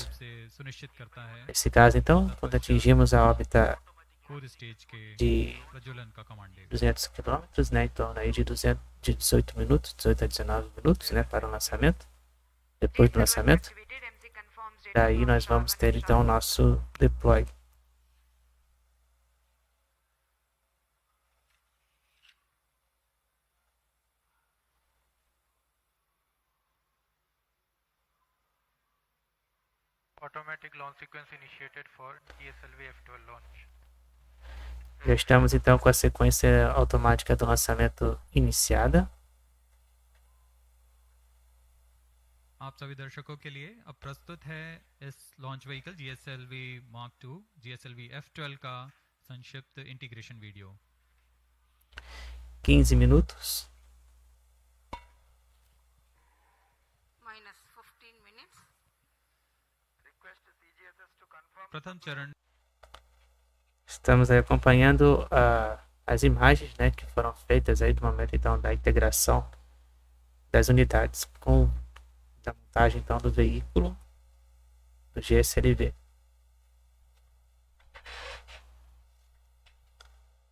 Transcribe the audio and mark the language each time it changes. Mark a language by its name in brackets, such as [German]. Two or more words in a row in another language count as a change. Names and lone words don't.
[Portuguese] Nesse caso, então, quando atingimos a órbita de 200 km, né, em torno aí de 18 minutos, 18 a 19 minutos, né, para o lançamento. Depois do lançamento, daí nós vamos ter então o nosso deploy. [English] Automatic launch sequence initiated for Gslv-F12 launch. [Portuguese] Já estamos então com a sequência automática do lançamento iniciada. [Hindi] आप सभी दर्शकों के लिए अब प्रस्तुत है इस [English] launch vehicle [Hindi] GSLV Mark II GSLV-F12 का संक्षिप्त [English] integration video [Portuguese] 15 minutos. [English] Minus 15 minutes. Request CGSS to confirm. [Hindi] प्रथम चरण [Portuguese] Estamos aí acompanhando as imagens, né, que foram feitas aí do momento então da integração das unidades com a montagem então do veículo do GSLV.